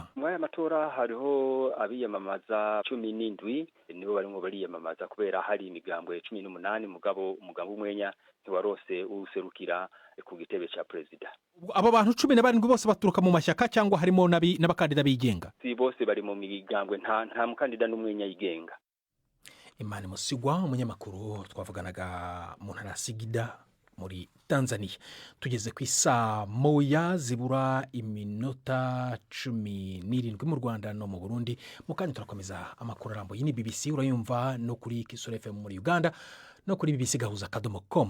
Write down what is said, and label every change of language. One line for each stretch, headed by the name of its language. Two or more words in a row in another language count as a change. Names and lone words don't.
Rundi: Muri aya matora hariho abiyamamaza 17 nibo barimo bariyamamaza, kubera hari imigambwe 18. Mugabo umugambwe umwenya ntiwarose userukira ku gitebe cya perezida.
Kinyarwanda: Abo bantu 17 bose baturuka mu mashyaka cyangwa harimo n'abakandida bigenga?
Rundi: Si bose bari mu migambwe, nta mukandida n'umwenya yigenga. Imani Musigwa, umunyamakuru twavuganaga mu ntara ya Singida muri Tanzania. Tugeze ku isaa 1:17 mu Rwanda no mu Burundi. Mu kanya turakomeza amakuru arambuye. Ni BBC urayumva no kuri Kisoro FM muri Uganda no kuri bbc.com.